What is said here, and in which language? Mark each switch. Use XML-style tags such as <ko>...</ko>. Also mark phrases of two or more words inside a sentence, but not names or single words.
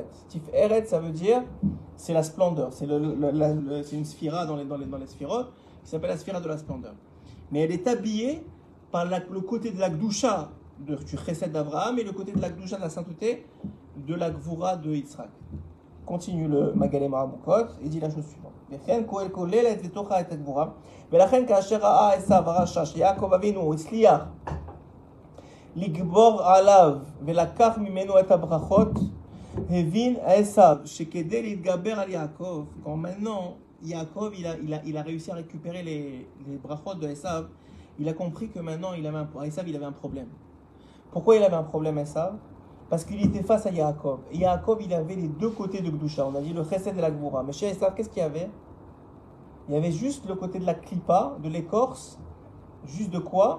<fr>Tiferet, ça veut dire, c'est la splendeur. C'est une sphira dans les sphirotes, qui s'appelle la sphira de la splendeur. Mais elle est habillée par le côté de la Gdusha du Chesed d'Abraham et le côté de la Gdusha de la sainteté de la Gvura de Yitzhak. Continue le Magalé Maramukot et dit la chose suivante.</fr> <he>ולכן כאשר ראה עשיו הרשע שיעקב אבינו הצליח לגבור עליו ולקח ממנו את הברכות, הבין עשיו שכדי להתגבר על יעקב,</he> <fr>quand maintenant Yaakov il a réussi à récupérer les brachot de Esav, il a compris que maintenant Esav il avait un problème. Pourquoi il avait un problème Esav? Parce qu'il était face à Yaakov. Et Yaakov il avait les 2 côtés de Gdusha, on a dit le Chesed et la Gvura. Mais chez Esav, qu'est-ce qu'il y avait? Il y avait juste le côté de la Klippa, de l'écorce, juste de quoi?</fr>